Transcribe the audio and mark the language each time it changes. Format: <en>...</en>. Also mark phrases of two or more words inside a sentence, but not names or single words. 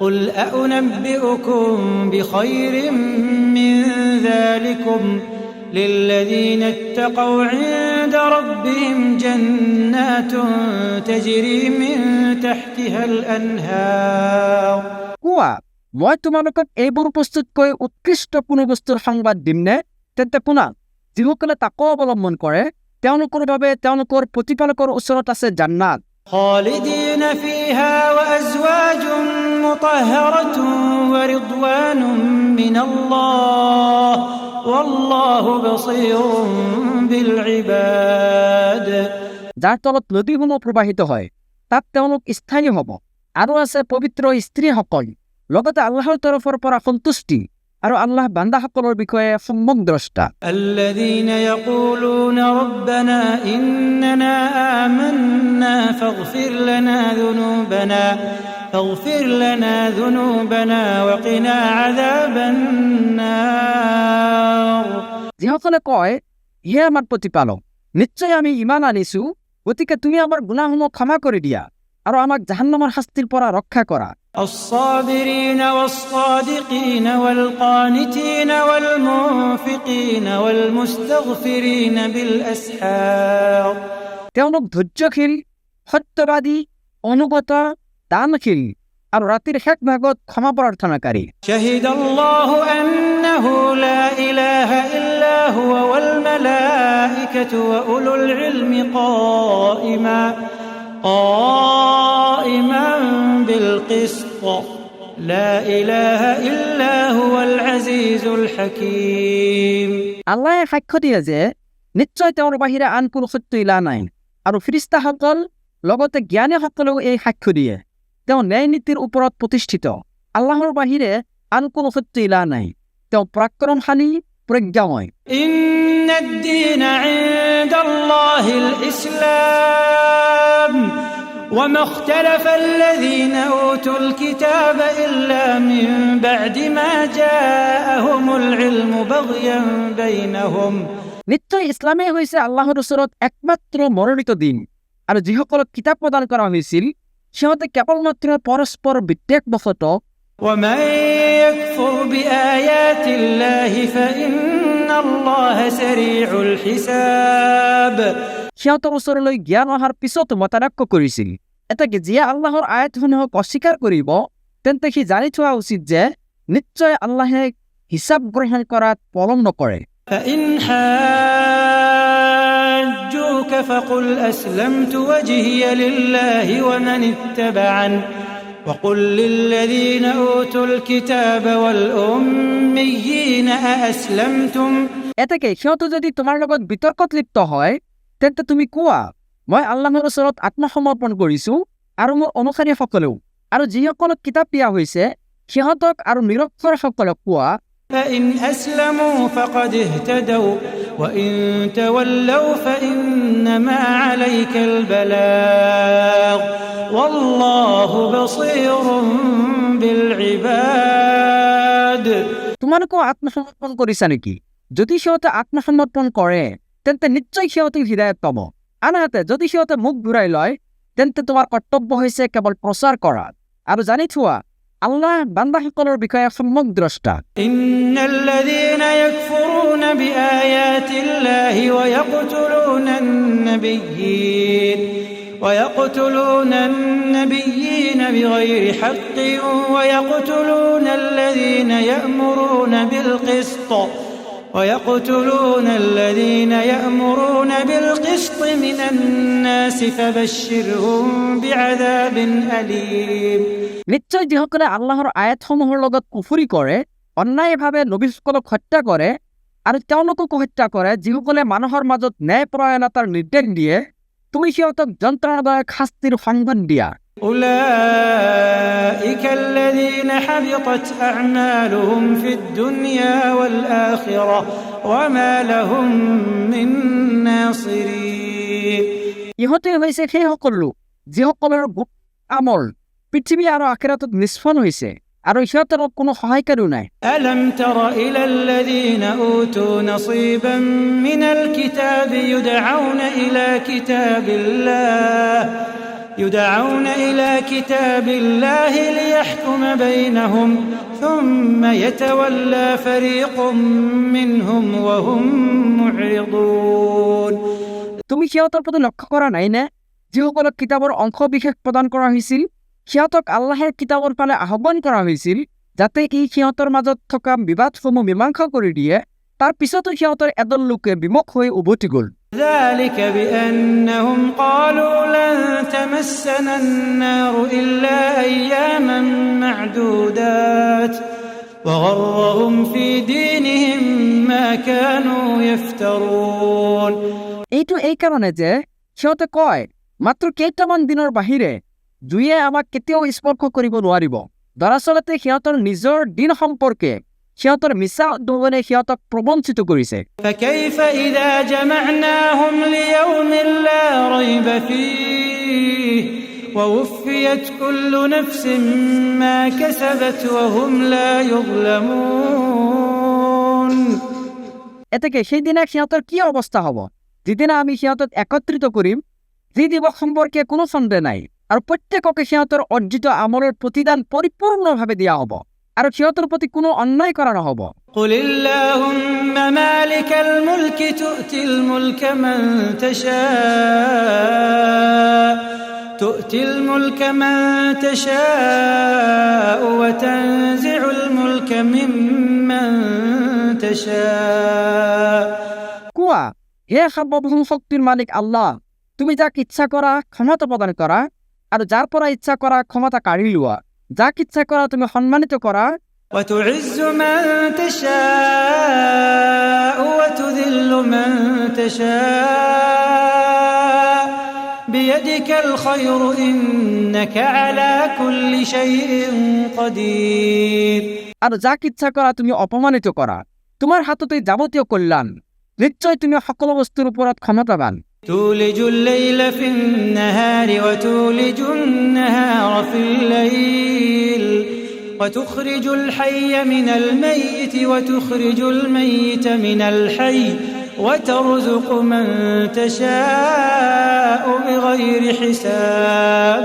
<ar>قل أأنبئكم بخير من ذلكم للذين اتقوا عند ربهم جنات تجري من تحتها الأنهار</ar> <as>কোৱা মই তোমালোকক এইবোৰ প্ৰস্তুতকৈ উৎকৃষ্ট কোনো বস্তুৰ সংবাদ দিমনে তেন্তে শুনা যিসকলে তাকৱা অৱলম্বন কৰে তেওঁলোকৰ বাবে তেওঁলোকৰ প্ৰতিপালকৰ ওচৰত আছে জান্নাত</as> <ar>خالدين فيها وأزواج مطهرة ورضوان من الله والله بصير بالعباد</ar> <as>যাৰ তলত নদীসমূহ প্ৰবাহিত হয় তাত তেওঁলোক স্থায়ী হ'ব আৰু আছে পবিত্ৰ স্ত্ৰীসকল লগতে আল্লাহৰ তৰফৰ পৰা সন্তুষ্টি আৰু আল্লাহ বান্দাসকলৰ বিষয়ে সম্যক দ্ৰষ্টা</as> <ar>الذين يقولون ربنا إننا آمنا فاغفر لنا ذنوبنا وقنا عذاب النار</ar> <as>যিসকলে কয় হে আমাৰ প্ৰতিপালক নিশ্চয় আমি ঈমান আনিছো গতিকে তুমি আমাৰ গুনাহসমূহ ক্ষমা কৰি দিয়া আৰু আমাক জাহান্নামৰ শাস্তিৰ পৰা ৰক্ষা কৰা</as> <ar>الصابرين والصادقين والقانتين والمنفقين والمستغفرين بالأسحار</ar> <as>তেওঁলোক ধৈৰ্যশীল সত্যবাদী অনুগত দানশীল আৰু ৰাতিৰ শেষ ভাগত ক্ষমা প্ৰাৰ্থনাকাৰী</as> <ar>شهد الله أنه لا إله إلا هو والملائكة وأولو العلم قائما بالقسط لا إله إلا هو العزيز الحكيم</ar> <as>আল্লাহে সাক্ষ্য দিয়ে যে নিশ্চয় তেওঁৰ বাহিৰে আন কোনো সত্য ইলা নাই আৰু ফিৰিস্তাসকল লগতে জ্ঞানীসকলেও এই সাক্ষ্য দিয়ে তেওঁ ন্যায় নীতিৰ ওপৰত প্ৰতিষ্ঠিত আল্লাহৰ বাহিৰে আন কোনো সত্য ইলা নাই তেওঁ পৰাক্ৰমশালী প্ৰজ্ঞাময়</as> <ar>إن الدين عند الله الإسلام وما اختلف الذين أوتوا الكتاب إلا من بعد ما جاءهم العلم بغيا بينهم</ar> <as>নিশ্চয় ইছলামেই হৈছে আল্লাহৰ ওচৰত একমাত্ৰ মনোনীত দিন আৰু যিসকলক কিতাপ প্ৰদান কৰা হৈছিল সিহঁতে কেৱলমাত্ৰ পৰস্পৰ বিদ্বেষবশতঃ</as> <ar>ومن يكفر بآيات الله فإن الله سريع الحساب</ar> <as>সিহঁতৰ ওচৰলৈ জ্ঞান অহাৰ পিছতো মতানক্য কৰিছিল এটাকে যিয়ে আল্লাহৰ আয়াতসমূহক অস্বীকাৰ কৰিব তেন্তে সি জানি থোৱা উচিত যে নিশ্চয় আল্লাহে হিচাপ গ্ৰহণ কৰাত পলম নকৰে</as> <ar>فإن حاجوك فقل أسلمت وجهي لله ومن اتبعني وقل للذين أوتوا الكتاب والأميين أأسلمتم</ar> <as>এটাকে সিহঁতে যদি তোমাৰ লগত বিতৰ্কত লিপ্ত হয় তেন্তে তুমি কোৱা মই আল্লাহৰ ওচৰত আত্মসমৰ্পণ কৰিছো আৰু মোৰ অনুসাৰীসকলেও আৰু যিসকলক কিতাপ দিয়া হৈছে সিহঁতক আৰু নিৰক্ষৰসকলক কোৱা</as> <ar>فإن أسلموا فقد اهتدوا وإن تولوا فإنما عليك البلاغ والله بصير بالعباد</ar> <as>তোমালোকেও আত্মসমৰ্পণ কৰিছা নেকি যদি সিহঁতে আত্মসমৰ্পণ কৰে তেন্তে নিশ্চয় সিহঁতে হিদায়ত পাব আনহাতে যদি সিহঁতে মুখ ঘূৰাই লয় তেন্তে তোমাৰ কৰ্তব্য হৈছে কেৱল প্ৰচাৰ কৰা আৰু জানি থোৱা আল্লাহ বান্দাসকলৰ বিষয়ে সম্যক দ্ৰষ্টা</as> <ar>إن الذين يكفرون بآيات الله ويقتلون النبيين بغير حق ويقتلون الذين يأمرون بالقسط من الناس فبشرهم بعذاب أليم</ar> <as>নিশ্চয় যিসকলে আল্লাহৰ আয়াতসমূহৰ লগত কুফৰি কৰে অন্যায়ভাৱে নবীসকলক হত্যা কৰে আৰু তেওঁলোকক হত্যা কৰে যিসকলে মানুহৰ মাজত ন্যায়পৰায়ণতাৰ নিৰ্দেশ দিয়ে তুমি সিহঁতক যন্ত্ৰণাদায়ক শাস্তিৰ সংবাদ দিয়া</as> <ar>أولئك الذين حبطت أعمالهم في الدنيا والآخرة وما لهم من ناصرين</ar> <as>ইহঁতে হৈছে সেইসকল লোক যিসকলৰ আমল পৃথিৱী আৰু আখিৰাতত নিষ্ফল হৈছে আৰু সিহঁতৰ কোনো সহায়কাৰীও নাই</as> <ar>ألم تر إلى الذين أوتوا نصيبا من الكتاب يدعون إلى كتاب الله يدعون إلى كتاب الله ليحكم بينهم ثم يتولى فريق منهم وهم معرضون</ar> <as>তুমি সিহঁতৰ প্ৰতি লক্ষ্য কৰা নাই নে যিসকলক কিতাপৰ অংশ বিশেষ প্ৰদান কৰা হৈছিল সিহঁতক আল্লাহৰ কিতাপৰ ফালে আহ্বান কৰা হৈছিল যাতে সিহঁতৰ মাজত থকা বিবাদসমূহ মীমাংসা কৰি দিয়ে তাৰ পিছতো সিহঁতৰ এদল লোকে বিমুখ হৈ উভতি গ'ল</as> <ar>ذلك بأنهم قالوا لن تمسنا النار إلا أياما معدودات وغرهم في دينهم ما كانوا يفترون</ar> <as>এইটো এই কাৰণে যে সিহঁতে কয় মাত্ৰ কেইটামান দিনৰ বাহিৰে জুয়ে আমাক কেতিয়াও স্পৰ্শ কৰিব নোৱাৰিব দৰাচলতে সিহঁতৰ নিজৰ দিন সম্পৰ্কে সিহঁতৰ মিছা উদ্ভাৱনে সিহঁতক প্ৰবঞ্চিত কৰিছে</as> <ar>فكيف إذا جمعناهم ليوم لا ريب فيه ووفيت كل نفس ما كسبت وهم لا يظلمون</ar> <as>এতেকে সেইদিনা সিহঁতৰ কি অৱস্থা হ'ব যিদিনা আমি সিহঁতক একত্ৰিত কৰিম যি দিৱস সম্পৰ্কে কোনো সন্দেহ নাই আৰু প্ৰত্যেককে সিহঁতৰ অৰ্জিত আমলৰ প্ৰতিদান পৰিপূৰ্ণভাৱে দিয়া হ'ব আৰু সিহঁতৰ প্ৰতি কোনো অন্যায় কৰা নহ'ব</as> <ar>قل اللهم مالك الملك تؤتي الملك من تشاء وتنزع الملك ممن تشاء</ar> <as>কোৱা হে সৰ্বভৌম শক্তিৰ মালিক আল্লাহ তুমি যাক ইচ্ছা কৰা ক্ষমতা প্ৰদান কৰা আৰু যাৰ পৰা ইচ্ছা কৰা ক্ষমতা কাঢ়ি লোৱা যাক ইচ্ছা কৰা তুমি সন্মানিত কৰা</as> <ar>وتعز من تشاء وتذل من تشاء بيدك الخير إنك على كل شيء قدير</ar> <as>আৰু যাক ইচ্ছা কৰা তুমি অপমানিত কৰা তোমাৰ হাততে যাৱতীয় কল্যাণ নিশ্চয় তুমি সকলো বস্তুৰ ওপৰত ক্ষমতাবান</as> <ar>تولج الليل في النهار وتولج النهار في الليل وتخرج الحي من الميت وتخرج الميت من الحي وترزق من تشاء بغير حساب</ar>